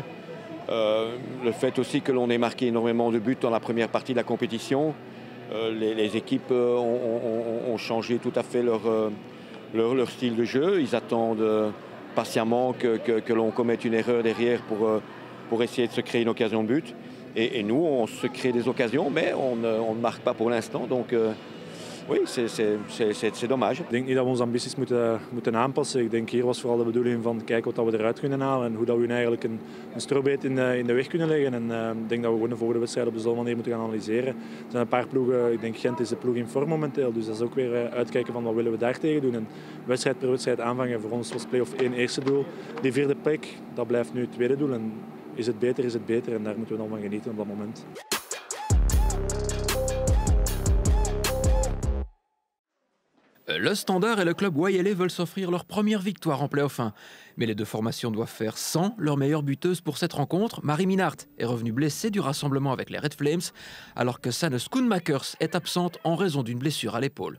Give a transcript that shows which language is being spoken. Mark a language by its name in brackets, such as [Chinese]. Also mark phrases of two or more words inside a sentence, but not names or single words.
[French] Le fait aussi que l'on ait marqué énormément de buts dans la première partie de la compétition, les équipes ont changé tout à fait leur style de jeu. Ils attendent patiemment que l'on commette une erreur derrière pour essayer de se créer une occasion de but. Et nous, on se crée des occasions, mais on ne marque pas pour l'instant. Donc oui, c'est dommage. [Dutch] Ik denk niet dat we onze ambities moeten aanpassen. Ik denk hier was vooral de bedoeling van kijken wat we eruit kunnen halen en hoe dat we eigenlijk een strobeet in de weg kunnen leggen. En ik denk dat we gewoon de volgende wedstrijd op dezelfde manier moeten gaan analyseren. Er zijn een paar ploegen, ik denk Gent is de ploeg in vorm momenteel, dus dat is ook weer uitkijken van wat willen we daar tegen doen. En wedstrijd per wedstrijd aanvangen. Voor ons was play-off 1 eerste doel. Die vierde plek, dat blijft nu het tweede doel. En is het beter en daar moeten we dan van genieten op dat moment. [French] Le Standard et le club Wayelais veulent s'offrir leur première victoire en play-off 1. Mais les deux formations doivent faire sans leur meilleure buteuse pour cette rencontre. Marie Minart est revenue blessée du rassemblement avec les Red Flames, alors que Sanne Schoenmakers est absente en raison d'une blessure à l'épaule.